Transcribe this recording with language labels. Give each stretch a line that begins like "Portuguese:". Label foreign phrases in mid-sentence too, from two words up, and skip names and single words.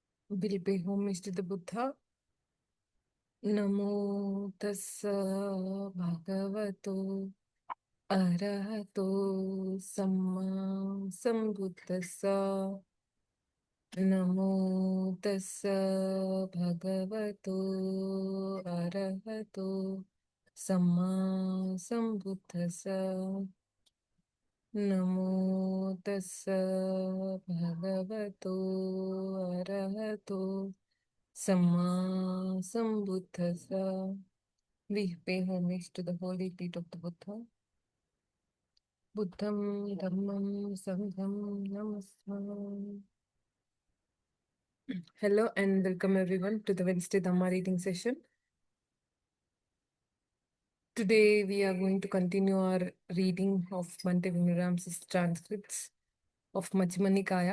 English: Will pay homage to the Buddha.
Pali: Namo tassa bhagavato arahato samma sambuddhassa. Namo tassa bhagavato arahato samma sambuddhassa. Namo tassa bhagavato arahato samma sambuddhassa.
English: We pay homage to the holy feet of the Buddha.
Pali: Buddham Dhammam Sangham Namaskar.
English: Hello and welcome everyone to the Wednesday Dhamma reading session. Today we are going to continue our reading of Bhante Vimalaramsi's transcripts of Majjhima Nikāya.